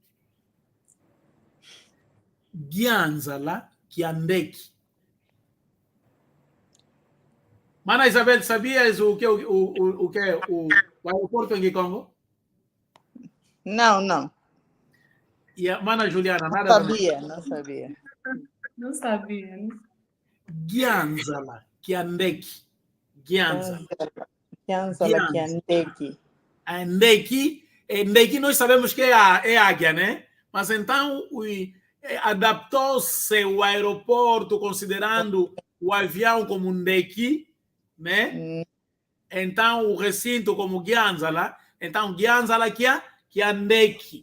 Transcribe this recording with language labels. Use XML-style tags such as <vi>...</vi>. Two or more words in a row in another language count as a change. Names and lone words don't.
<kg>Gianzala Kiandeki.</kg> <pt>Mana Isabel, sabias o que é o aeroporto em Kikongo? Não. E a Mana Juliana, Não nada sabia, não sabia. Não sabia.</pt> <kg>Gianzala Kiandeki. Gianzala. Gianzala Kiandeki.</kg> <pt>Ndeki nós sabemos que é águia, né? Mas então adaptou-se o aeroporto considerando o avião como um Ndeki, né? Então o recinto como Gianzala. Então Gianzala que é Ndeki.</pt>